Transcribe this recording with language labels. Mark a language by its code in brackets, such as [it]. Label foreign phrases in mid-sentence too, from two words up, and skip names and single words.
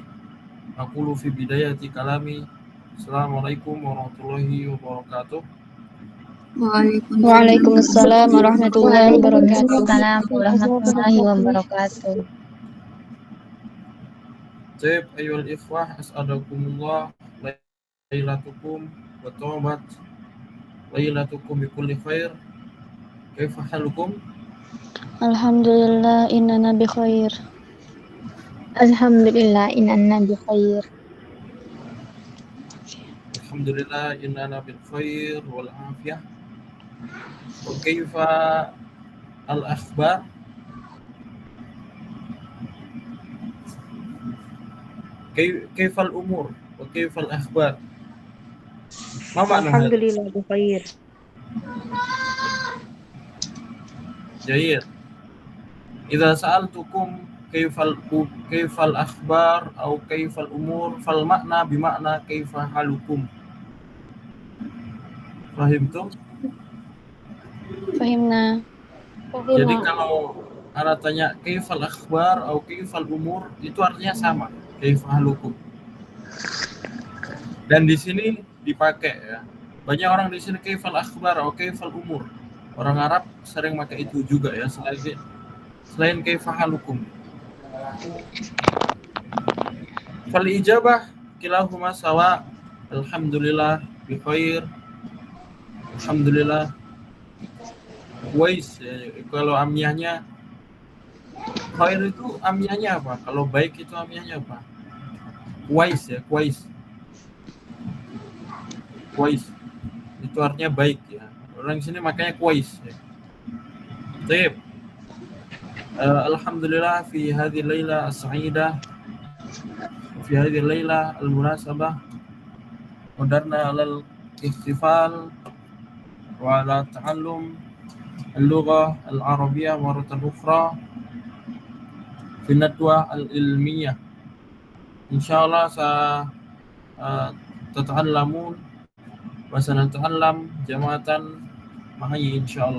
[ar] أقول في بداية كلامي السلام عليكم ورحمة الله وبركاته. وعليكم السلام ورحمة الله وبركاته. وعليكم السلام ورحمة الله وبركاته. طيب أيها الإخوة, أسعدكم الله ليلتكم وطابت ليلتكم بكل خير. كيف حالكم? الحمد لله إننا بخير. الحمد لله إنا بخير. الحمد لله إننا بالخير والعافية. وكيف الأخبار? كيف الأمور? وكيف الأخبار؟ ما معنى هذا? الحمد لله بخير. Jayyid. إذا سألتكم كيف الأخبار atau كيف الأمور فالمعنى بمعنى كيف حالكم. Fahimtum? Fahimna. [id] Jadi kalau ana tanya [ar] كيف الأخبار [id] atau [ar] كيف الأمور [id] itu artinya sama, [ar] كيف حالكم. [id] Dan di sini dipakai ya. Banyak orang di sini [ar] كيف الأخبار [id] atau [ar] كيف الأمور. [id] Orang Arab sering pakai itu juga ya, selain [ar] كيف حالكم. فالإجابة كلاهما سواء. الحمد لله بخير. الحمد لله ويس ya. [id] Kalau amiyahnya khair itu amiyahnya apa? Kalau baik itu amiyahnya apa? [ar] Wais ya, wais. [id] Wais itu artinya baik ya. Orang sini makanya wais ya. [ar] Baik. الحمد لله في هذه الليلة السعيدة في هذه الليلة المناسبة قدرنا على الاحتفال وعلى تعلم اللغة العربية مرة أخرى في ندوة العلمية. إن شاء الله تتعلمون وسنتعلم جماعة معي إن شاء الله.